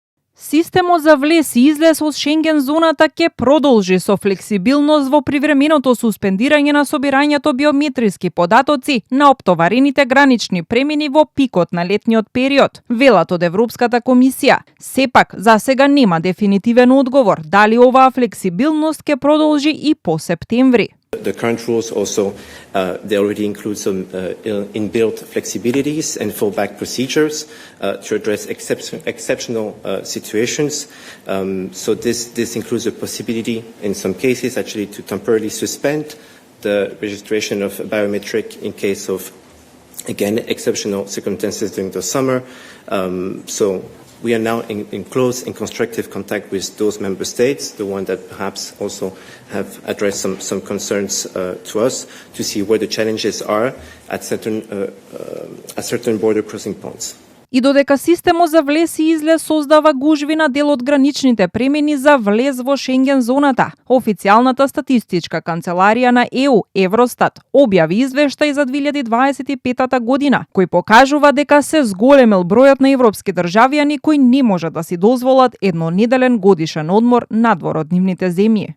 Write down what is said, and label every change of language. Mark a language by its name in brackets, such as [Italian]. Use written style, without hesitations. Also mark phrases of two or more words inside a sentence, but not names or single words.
[Macedonian] Системот за влез и излез од Шенген зоната ќе продолжи со флексибилност во привременото суспендирање на собирањето биометриски податоци на оптоварените гранични премини во пикот на летниот период, велат од Европската комисија. Сепак, за сега нема дефинитивен одговор дали оваа флексибилност ќе продолжи и по септември. [English] The current rules also, they already include some inbuilt flexibilities and fallback procedures to address exceptional situations. So this includes a possibility, in some cases, actually to temporarily suspend the registration of biometric in case of, again, exceptional circumstances during the summer. So we are now in close and constructive contact with those member states, the ones that perhaps also have addressed some concerns to us, to see where the challenges are at certain border crossing points. [Macedonian] И додека системот за влез и излез создава гужви на дел од граничните премини за влез во Шенген зоната, официјалната статистичка канцеларија на ЕУ, Евростат, објави извештај за 2025 година, кој покажува дека се зголемил бројот на европски државјани кои не можат да си дозволат еднонеделен годишен одмор надвор од нивните земји.